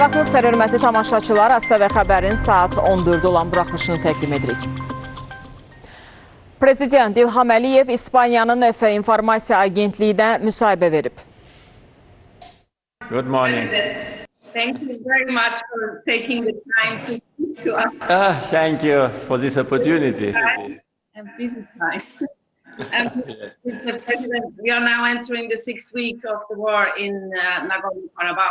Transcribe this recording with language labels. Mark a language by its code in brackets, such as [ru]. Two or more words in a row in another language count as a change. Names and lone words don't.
[az] Əzizlər, hörmətli tamaşaçılar, AZTV Xəbərin saat 14-də olan buraxılışını təqdim edirik. Prezident İlham İspaniyanın Efe İnformasiya Agentliyinə müsahibə verib. [en] Good morning. Thank you very much for taking the time to speak to us. Thank you for this opportunity. And busy time. Mr. President, we are now entering the 6th week of the war in Nagorno-Karabakh.